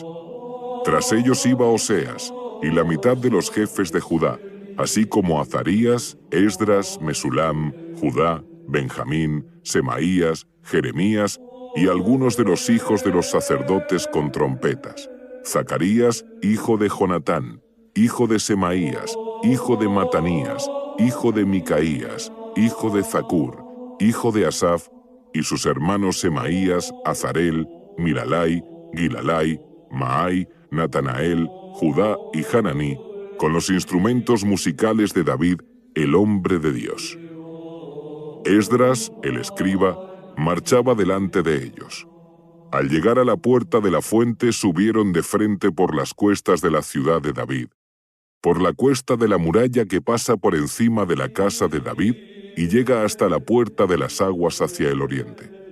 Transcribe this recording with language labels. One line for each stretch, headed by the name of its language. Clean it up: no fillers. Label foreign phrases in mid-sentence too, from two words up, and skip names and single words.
Spanish: Tras ellos iba Oseas y la mitad de los jefes de Judá, así como Azarías, Esdras, Mesulam, Judá, Benjamín, Semaías, Jeremías y algunos de los hijos de los sacerdotes con trompetas. Zacarías, hijo de Jonatán, hijo de Semaías, hijo de Matanías, hijo de Micaías, hijo de Zacur, hijo de Asaf, y sus hermanos Semaías, Azarel, Milalai, Gilalai, Maai, Natanael, Judá y Hananí, con los instrumentos musicales de David, el hombre de Dios. Esdras, el escriba, marchaba delante de ellos. Al llegar a la puerta de la fuente subieron de frente por las cuestas de la ciudad de David, por la cuesta de la muralla que pasa por encima de la casa de David y llega hasta la puerta de las aguas hacia el oriente.